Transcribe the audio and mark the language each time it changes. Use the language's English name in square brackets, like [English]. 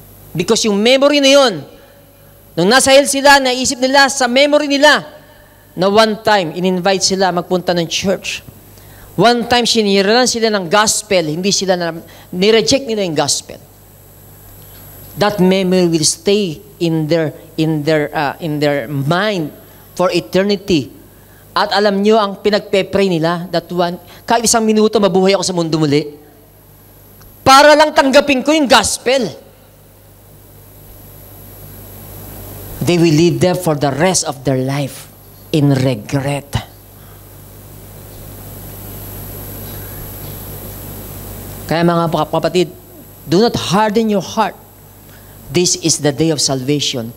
[Filipino] Because yung memory na yun, nung nasa hell sila, naisip nila sa memory nila, na one time, in-invite sila magpunta ng church. One time, siniralan sila ng gospel, hindi sila nireject nila yung gospel. [English] That memory will stay in their mind for eternity. [Filipino] At alam nyo, ang pinagpe-pray nila, that one, kahit isang minuto mabuhay ako sa mundo muli, para lang tanggapin ko yung gospel. [English] They will live there for the rest of their life in regret. [Filipino] Kaya mga kapatid, [English] do not harden your heart. This is the day of salvation.